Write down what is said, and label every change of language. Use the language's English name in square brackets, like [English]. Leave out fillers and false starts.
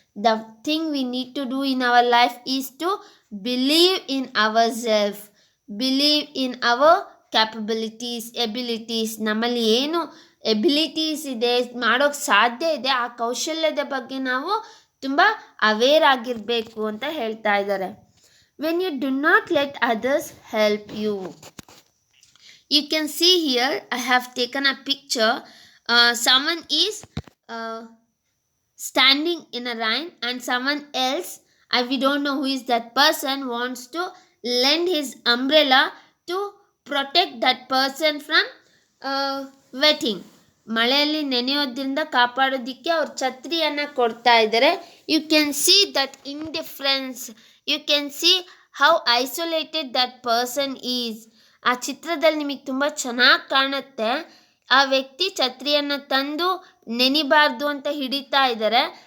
[English] The thing we need to do in our life is to believe in our self, believe in our capabilities, abilities. [Kannada] ನಮ್ಮಲ್ಲಿ ಏನು abilities ಇದೆ, ಮಾಡೋಕ್ಕೆ ಸಾಧ್ಯ ಇದೆ, ಆ ಕೌಶಲ್ಯದ ಬಗ್ಗೆ ನಾವು ತುಂಬ ಅವೇರ್ ಆಗಿರಬೇಕು ಅಂತ ಹೇಳ್ತಾ ಇದ್ದಾರೆ. [English] When you do not let others help you. You can see here I have taken a picture. Someone is standing in a line and someone else we don't know who is that person, wants to lend his umbrella to protect that person from wetting. [Kannada] ಮಳೆಯಲ್ಲಿ ನೆನೆಯೋದ್ರಿಂದ ಕಾಪಾಡೋದಕ್ಕೆ ಅವ್ರು ಛತ್ರಿಯನ್ನು ಕೊಡ್ತಾ ಇದ್ದಾರೆ. [English] You can see that indifference, you can see how isolated that person is. [Kannada] ಆ ಚಿತ್ರದಲ್ಲಿ ನಿಮಗೆ ತುಂಬ ಚೆನ್ನಾಗಿ ಕಾಣುತ್ತೆ. ಆ ವ್ಯಕ್ತಿ ಛತ್ರಿಯನ್ನು ತಂದು ನೆನಿಬಾರ್ದು ಅಂತ ಹಿಡಿತಾ ಇದ್ದಾರೆ.